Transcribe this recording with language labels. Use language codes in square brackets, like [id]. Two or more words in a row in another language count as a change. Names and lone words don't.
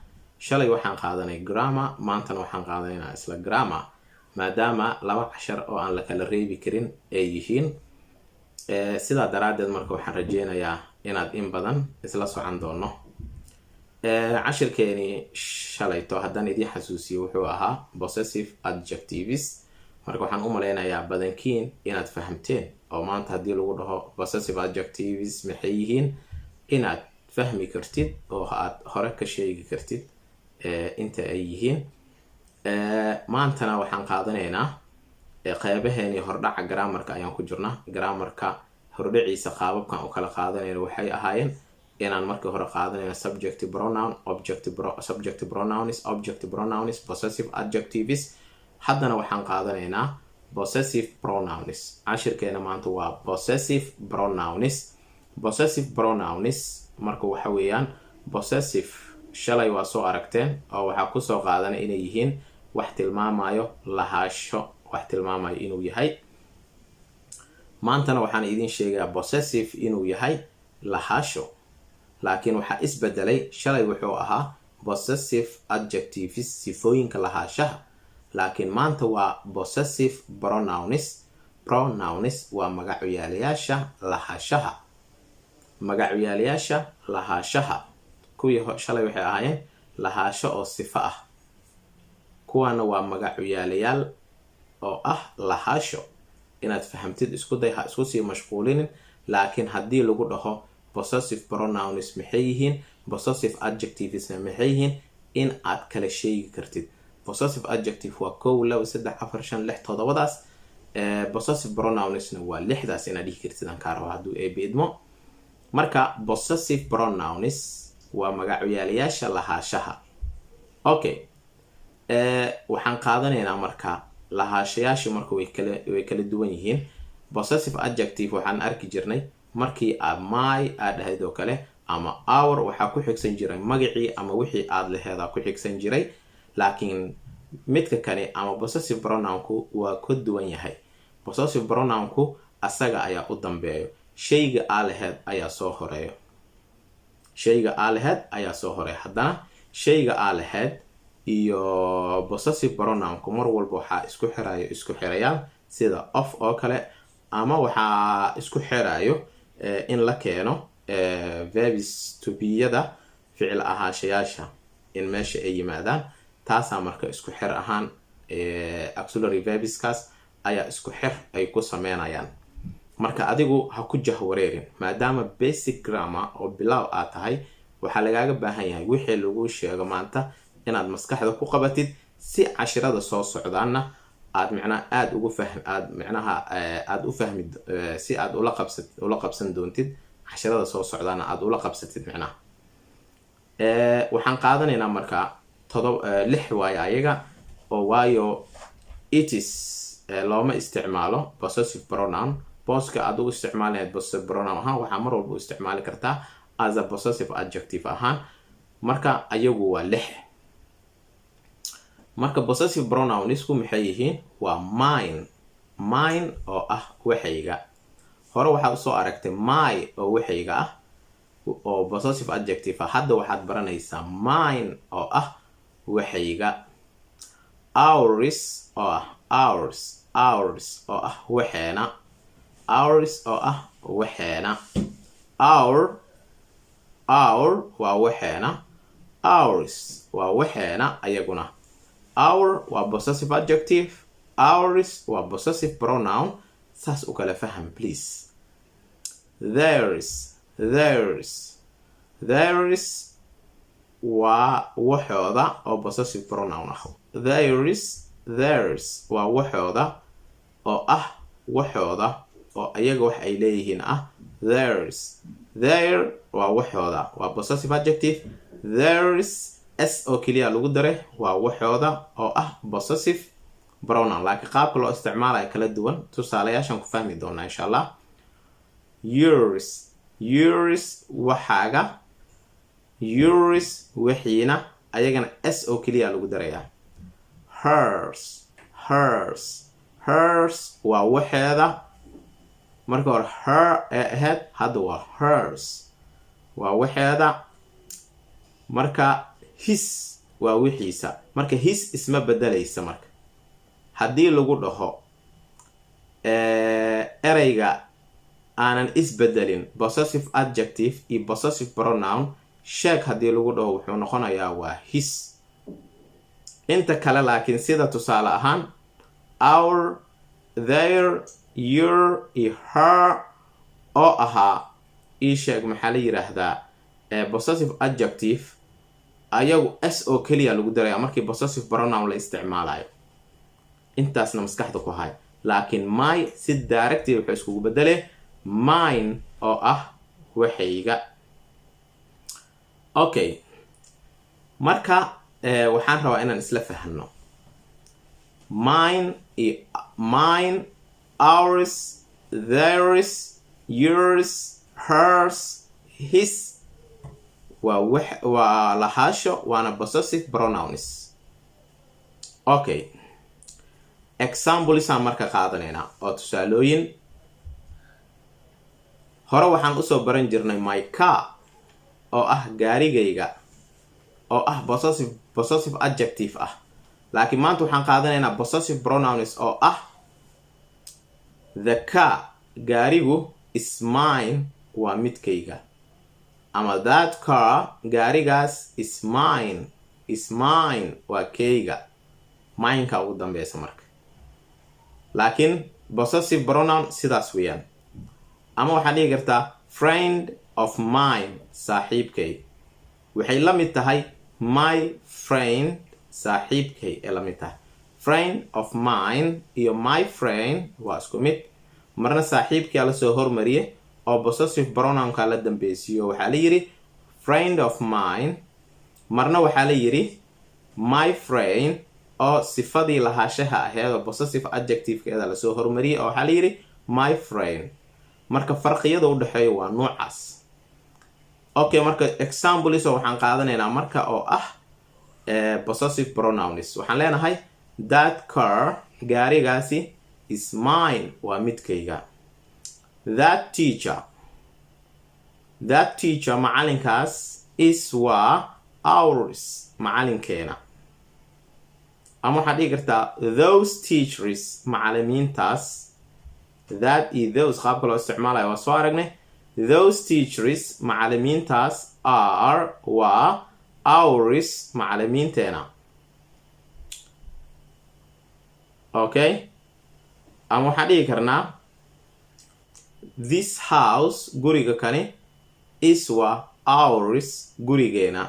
[so] Shalay waxaan qaadanay grammar, maantana waxaan qaadanaynaa isla grammar, maadaama laba cashar oo aan la kala reebi karin ay yihiin. Sidaa daraadeed marka waxaan rajeynayaa inaad in badan isla socon doono. cashirkeeni shalayto haddaan idin xasuusiyo wuxuu ahaa [en] possessive adjectives. [so] marka waxaan u maleynayaa badankiin inaad fahamteen, oo maanta haddii lagu dhaho [en] possessive adjectives [so] maxay yihiin inaad fahmi kartid oo aad hore ka sheegi kartid inta ay yihiin. maantana waxaan qaadanaynaa qeybaheeni hordhaca grammarka ayaan ku jirnaa. Grammarka hordhaciisa qaababkan u kala qaadanayna waxay ahaayeen inaan markii hore qaadanayna [en] subjective pronoun, subjective pronouns, possessive adjectives. [so] haddana waxaan qaadanaynaa [en] possessive pronouns. [so] cashirkeena maanta waa [en] possessive pronouns. Possessive pronouns [so] marka waxa weeyaan possessive shalay waa soo aragteen oo waxaa kusoo qaadanay inay yihiin wax tilmaamayo lahaasho, wax tilmaamayo inuu yahay. maantana waxaan idin sheegayaa possessive inuu yahay lahaasho, laakiin waxaa isbedelay. shalay wuxuu ahaa [en] possessive adjectives, [so] sifooyinka lahaashaha, laakiin maanta waa [en] possessive pronouns. [so] Pronouns waa magacuyaalayaasha lahaashaha, magacuyaalayaasha lahaashaha. kuwii shalay waxay ahaayeen lahaasho oo sifo ah, kuwaana waa magacuyaalayaal oo ah lahaasho. inaad fahamtid isku day, ha isku sii mashquulinin. laakiin haddii lagu dhaho [en] possessive pronouns [so] maxay yihiin, [en] possessive adjectives [so] maxay yihiin, in aad kala sheegi kartid. [en] Possessive adjective [so] waa 1 2 3 4 5 6 todobadaas. [en] Possessive pronounsna [so] waa 6daas inaad dhihi kartid aan ka rabo hadduu ay beedmo. marka [en] possessive pronouns [so] waa magacuyaalayaasha lahaashaha. okay, waxaan qaadanaynaa marka lahaashayaasha marka way kala duwan yihiin. [en] Possessive adjective [so] waxaan arki jirnay markii aad my aad dhahayd oo kale ama our, waxaa ku xigsan jiray magacii ama wixii aad laheedaa ku xigsan jiray. laakiin midka kale ama [en] possessive pronounku [so] waa ka duwan yahay. [en] Possessive pronounku [so] asaga ayaa u dambeeyo, shayga aa laheed ayaa soo horeeyo, shayga aa laheed ayaa soo horeeyo. haddana shayga aa laheed iyo [en] possessive pronounku [so] mar walba waxaa isku xirayaan sida of oo kale, ama waxaa isku xirayo in la keeno [en] verbs to be-yada, [so] ficil ahaashayaasha in meesha ay yimaadaan. taasaa marka isku xir ahaan [en] auxiliary verbskaas [so] ayaa isku xir ay ku sameynayaan. marka adigu ha ku jahwareerin, maadaama [en] basic grammar [so] oo bilow aad tahay. waxaa lagaaga baahan yahay wixii lagu sheego maanta inaad maskaxda ku qabatid, si cashirada soo socdaana aad macnaha aad ugu fahmi, aad macnaha aad u fahmid, si aad ula qabsan doontid cashirada soo socdaana aad ula qabsatid macnaha. waxaan qaadanaynaa marka 6 waayo ayaga, oo waayo [en] it is [so] looma isticmaalo [en] possessive pronoun. [so] booska aad ugu isticmaalayd [en] possessive pronoun [so] ahaan waxaa mar walba u isticmaali kartaa [en] as a possessive adjective [so] ahaan. marka ayagu waa 6. marka possessive pronounsku maxay yihiin? waa mine, mine oo ah waxayga. hore waxaad usoo aragtay my oo waxayga ah oo [en] possessive adjective [so] ah. hadda waxaad baranaysaa mine oo ah waxayga. ours oo ah ours, ours oo ah waxeena, ours oo ah waxeena. our waa waxeena, ours waa waxeena ayaguna. our waa [en] possessive adjective, [so] ours waa [en] possessive pronoun. [so] saas u kala faham please. theirs waa waxooda oo [en] possessive pronoun [so] ah. [en] theirs theirs [so] waa waxooda oo waxooda oo ayaga wax ay leeyihiin theirs. Their waa waxooda waa [en] possessive adjective. [so] Theirs s oo kaliya lagu daray waa waxooda oo [en] possessive pronoun [so] laakiin qaabka loo isticmaalayo kala duwan tusaalayaashan ku fahmi doonaa [ar] insha Allah. [so] Yours waxaaga. Yours wixiina ayagana s oo kaliya lagu darayaa. Hers waa waxeeda marka hore her ahead hadda waa hers waa waxeeda marka his waa wixiisa marka his isma bedelaysa marka haddii lagu dhaho ereyga aanan isbedelin [en] possessive adjective [so] iyo [en] possessive pronoun [so] sheeg haddii lagu dhaho wuxuu noqonayaa waa his. inta kale laakiin sida tusaale ahaan [en] our, their, your [so] iyo her oo ahaa ii sheeg maxaa la yiraahdaa [en] possessive adjective [so] ayagu s oo kaliya lagu darayaa markii [en] possessive pronoun [so] la isticmaalayo. intaasna maskaxda ku hay laakiin my si directly wuxuu iskugu bedele mine oo waxayga. okay marka waxaan rabaa inaan isla fahanno [en] mine, ours, theirs, yours, hers, his [so] waa lahaasho waana [en] possessive pronouns. okay examples [so] aan marka qaadanaynaa oo tusaalooyin. hore waxaan usoo baran jirnay [en] my car [so] oo gaarigayga oo [en] possessive adjective [so] laakiin maanta waxaan qaadanaynaa [en] possessive pronouns [so] oo [en] the car [so] gaarigu [en] is mine [so] waa midkayga ama [en] that car [so] gaarigaas [en] is mine [so] waa kayga. mineka ugu dambeysa marka laakiin [en] possessive pronoun [so] sidaas weeyaan. ama waxaad dhihi kartaa [en] friend of mine [so] saaxiibkay waxay la mid tahay [en] my friend [so] saaxiibkay ee la mid tahay. [en] friend of mine [so] iyo [en] my friend [so] waa isku mid marna saaxiibkaa la soo hormariye oo [en] possessive pronounka [so] la dambeysiyo waxaa la yiri [en] friend of mine [so] marna waxaa la yiri [en] my friend [so] oo sifadii lahaashaha ahayd oo [en] possessive adjectivekeeda [so] la soo hormariyay oo waxaa la yiri [en] my friend. [so] marka farqiyada u dhaxeeyo waa noocaas. okay marka examples waxaan qaadanaynaa marka oo [en] possessive pronouns. [so] waxaan leenahay [en] that car [so] gaarigaasi [en] is mine [so] waa midkayga. [en] that teacher [so] macalinkaas is waa ours macalinkeena. ama waxaad dhihi kartaa [en] those teachers [so] macalimiintaas. that iyo those qaabka loo isticmaalayo waa soo aragnay. [en] those teachers [so] macalimiintaas are waa ours macalimiinteena. okay ama waxaan dhihi karnaa [en] this house [so] guriga kani is waa ours gurigeena.